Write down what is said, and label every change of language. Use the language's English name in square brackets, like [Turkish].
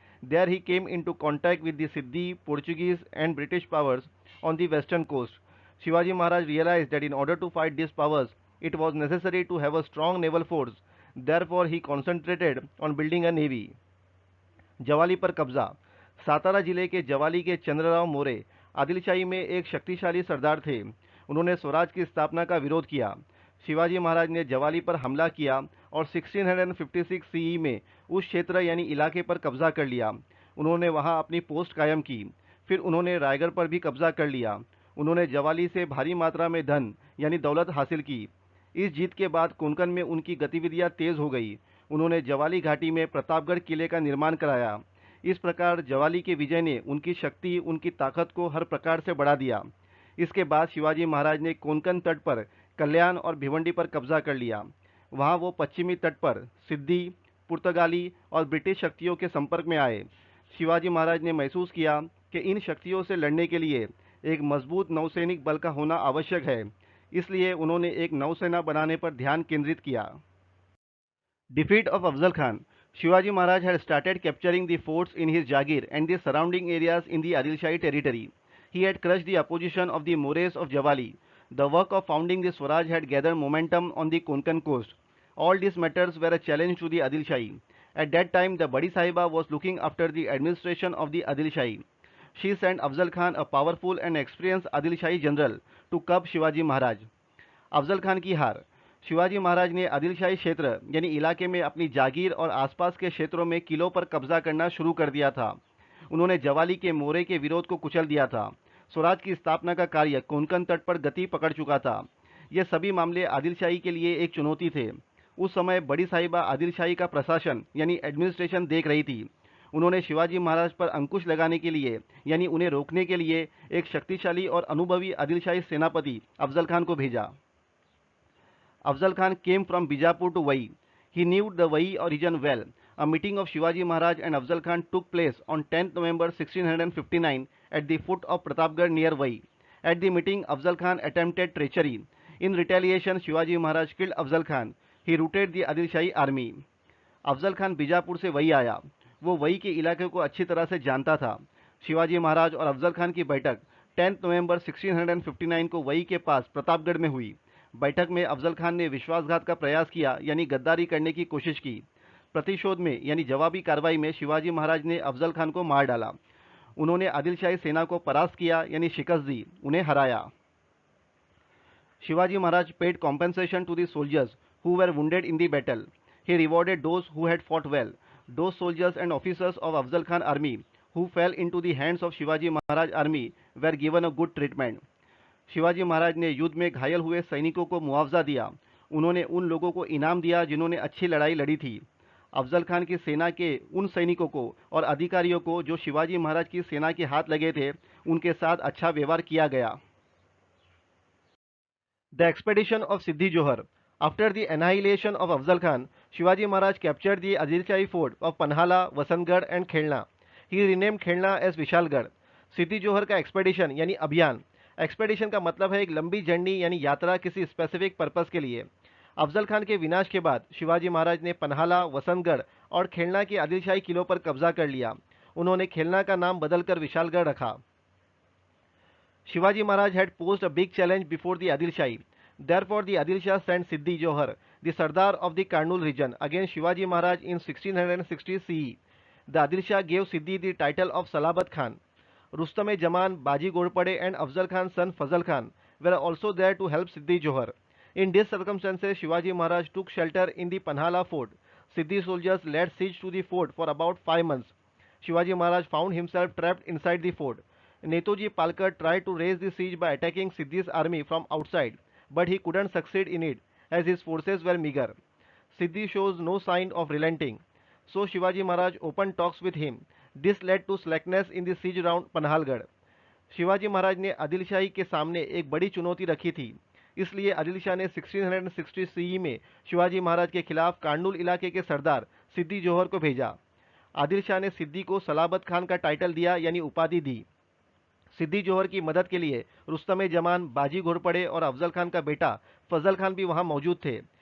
[English] There he came into contact with the Siddhi, Portuguese and British powers on the western coast. Shivaji Maharaj realized that in order to fight these powers, it was necessary to have a strong naval force. Therefore, he concentrated on building a navy. [Hindi] Jawali पर कब्जा। सातारा जिले के जवाली के चंद्रराव मोरे आदिलशाही में एक शक्तिशाली सरदार थे। उन्होंने स्वराज की स्थापना का विरोध किया। शिवाजी महाराज ने जवाली पर हमला किया और 1656 सीई में उस क्षेत्र यानी इलाके पर कब्जा कर लिया। उन्होंने वहां अपनी पोस्ट कायम की। फिर उन्होंने रायगढ़ पर भी कब्जा कर लिया। उन्होंने जवाली से भारी मात्रा में धन यानी दौलत हासिल की। इस जीत के बाद कोंकण में उनकी गतिविधियां तेज हो गई। उन्होंने जवाली घाटी में प्रतापगढ़ किले का निर्माण कराया। इस प्रकार जवाली के विजय ने उनकी शक्ति, उनकी ताकत को हर प्रकार से बढ़ा दिया। इसके बाद शिवाजी महाराज ने कोंकण तट पर कल्याण और भिवंडी पर कब्जा कर लिया। वहां वो पश्चिमी तट पर सिद्धी, पुर्तगाली और ब्रिटिश शक्तियों के संपर्क में आए। शिवाजी महाराज ने महसूस किया कि इन शक्तियों से लड़ने के लिए एक मजबूत नौसैनिक बल का होना आवश्यक है। इसलिए उन्होंने एक नौसेना बनाने पर ध्यान केंद्रित किया। [English] Defeat of Afzal Khan. Shivaji Maharaj had started capturing the forts in his Jagir and the surrounding areas in the Adil Shahi territory. He had crushed the opposition of the Mores of Javali. The work of founding the Swaraj had gathered momentum on the Konkan coast. All these matters were a challenge to the Adil Shahi. At that time, the Badi Sahiba was looking after the administration of the Adil Shahi. She sent Afzal Khan, a powerful and experienced Adil Shahi general, to curb Shivaji Maharaj. [Hindi] Afzal Khan की हार। शिवाजी महाराज ने आदिल शाही क्षेत्र यानी इलाके में अपनी जागीर और आसपास के क्षेत्रों में किलों पर कब्जा करना शुरू कर दिया था। उन्होंने जवाली के मोरे के विरोध को कुचल दिया था। स्वराज की स्थापना का कार्य कोंकण तट पर गति पकड़ चुका था। ये सभी मामले आदिल शाही के लिए एक चुनौती थे। उस समय बड़ी साहिबा आदिल शाही का प्रशासन यानी एडमिनिस्ट्रेशन देख रही थी। उन्होंने शिवाजी महाराज पर अंकुश लगाने के लिए यानी उन्हें रोकने के लिए एक शक्तिशाली और अनुभवी आदिल शाही सेनापति अफजल खान को भेजा। [English] Afzal Khan came from Bijapur to Vai. He knew the Vai region well. A meeting of Shivaji Maharaj and Afzal Khan took place on 10th November 1659 at the foot of Pratapgarh near Vai. At the meeting, Afzal Khan attempted treachery. In retaliation, Shivaji Maharaj killed Afzal Khan. He routed the Adil Shahi army. [Hindi] Afzal Khan Bijapur से वही आया। वो वही के इलाके को अच्छी तरह से जानता था। शिवाजी महाराज और अफजल खान की बैठक 10 नवंबर 1659 को वही के पास प्रतापगढ़ में हुई। बैठक में अफजल खान ने विश्वासघात का प्रयास किया यानी गद्दारी करने की कोशिश की। प्रतिशोध में यानी जवाबी कार्रवाई में शिवाजी महाराज ने अफजल खान को मार डाला। उन्होंने आदिल शाही सेना को परास्त किया यानी शिकस्त दी, उन्हें हराया। [English] Shivaji Maharaj paid compensation to the soldiers who were wounded in the battle. He rewarded those who had fought well. Those soldiers and officers of Afzal Khan army who fell into the hands of Shivaji Maharaj army were given a good treatment. [Hindi] Shivaji Maharaj ने युद्ध में घायल हुए सैनिकों को मुआवजा दिया। उन्होंने उन लोगों को इनाम दिया जिन्होंने अच्छी लड़ाई लड़ी थी। अफजल खान की सेना के उन सैनिकों को और अधिकारियों को जो शिवाजी महाराज की सेना के हाथ लगे थे, उनके साथ अच्छा व्यवहार किया गया। [English] The expedition of Siddhi Johar. After the annihilation of Afzal Khan, Shivaji Maharaj captured the Adilshai fort of Panhala, Vasantgarh and Khelna. He renamed Khelna as Vishalgarh. [Hindi] सिद्धि जोहर का एक्सपेडिशन यानी अभियान, एक्सपेडिशन का मतलब है एक लंबी जर्नी यानी यात्रा किसी स्पेसिफिक पर्पस के लिए। अफजल खान के विनाश के बाद शिवाजी महाराज ने पन्हाला, वसंतगढ़ और खेलना के आदिलशाही किलों पर कब्जा कर लिया। उन्होंने खेलना का नाम बदलकर विशालगढ़ रखा। [English] Shivaji Maharaj had posed a big challenge before the Adil Shahi. Therefore, the Adil Shah sent Siddhi Johar, the Sardar of the Karnul region, against Shivaji Maharaj in 1660 CE. The Adil Shah gave Siddhi the title of Salabat Khan. Rustam-e-Jaman, Baji Ghorpade, and Afzal Khan's son Fazal Khan were also there to help Siddhi Johar. In these circumstances, Shivaji Maharaj took shelter in the Panhala fort. Siddhi soldiers laid siege to the fort for about 5 months. Shivaji Maharaj found himself trapped inside the fort. Netoji Palkar tried to raise the siege by attacking Siddhi's army from outside, but he couldn't succeed in it as his forces were meager. Siddhi shows no sign of relenting, so Shivaji Maharaj opened talks with him. This led to slackness in the siege round Panhalgarh. [Hindi] Shivaji Maharaj ने आदिल शाही के सामने एक बड़ी चुनौती रखी थी, इसलिए आदिल शाह ने 1660 सीई में शिवाजी महाराज के खिलाफ कार्नूल इलाके के सरदार सिद्दी जोहर को भेजा। आदिल शाह ने सिद्दी को सलाबत खान का टाइटल दिया यानी उपाधि दी। सिद्दी जोहर की मदद के लिए रुस्तम-ए-जमान, बाजी घोरपड़े और अफजल खान का बेटा फजल खान भी वहां मौजूद थे।